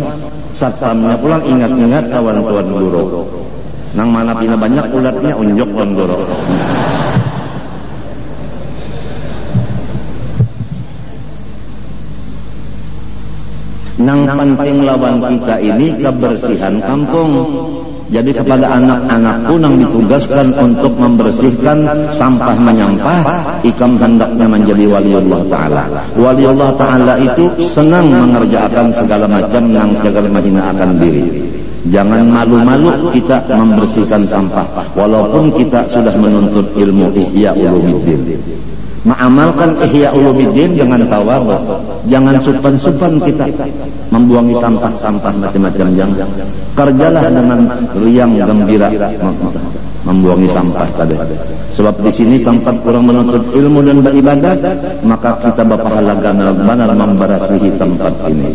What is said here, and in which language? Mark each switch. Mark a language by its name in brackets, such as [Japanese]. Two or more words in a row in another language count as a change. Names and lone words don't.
[Banjar] Satpamnya pulang ingat-ingat kawan tuan guru, nang mana pina banyak ulatnya unjuk tuan guru. Nang penting lawan kita ini kebersihan kampung. [Indonesian] Jadi kepada anak-anakku nang ditugaskan untuk membersihkan sampah menyampah, ikam hendaknya menjadi [Arabic] waliullah ta'ala. Waliullah ta'ala [Indonesian] itu senang mengerjakan segala macam nang jaga menghinakan diri. Jangan malu-malu kita membersihkan sampah, walaupun kita sudah menuntut ilmu Ihya Ulumuddin. Mengamalkan Ihya Ulumuddin dengan tawadhu, [Banjar] jangan supan-supan kita membuangi sampah-sampah macam-macam. [Indonesian] Jangan kerjalah dengan riang gembira membuangi sampah tadi. Sebab di sini tempat orang menuntut ilmu dan beribadah, maka kita berpahala benar memberasihi tempat ini.